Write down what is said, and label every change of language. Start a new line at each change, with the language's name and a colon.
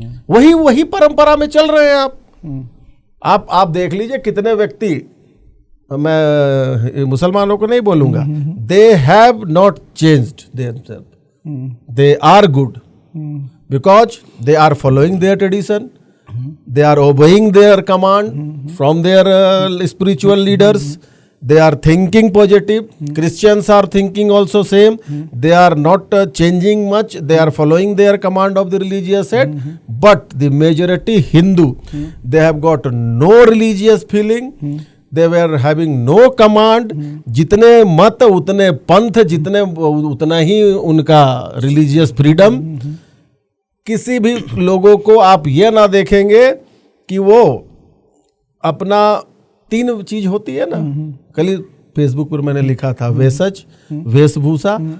Hindi: वही परंपरा में चल रहे हैं आप देख लीजिए कितने व्यक्ति, मैं मुसलमानों को नहीं बोलूंगा,
English: They have not changed themself, they are good because they are following their tradition, they are obeying their command from their spiritual leaders, they are thinking positive. Christians are thinking also same, they are not changing much, they are following their command of the religious head. But the majority Hindu, they have got no religious feeling, they were having no command.
Hindi: जितने मत उतने पंथ, जितने उतना ही उनका religious freedom। किसी भी लोगों को आप ये ना देखेंगे कि वो अपना 3 चीज होती है ना, कल फेसबुक पर मैंने लिखा था, वेशज, वेशभूषा।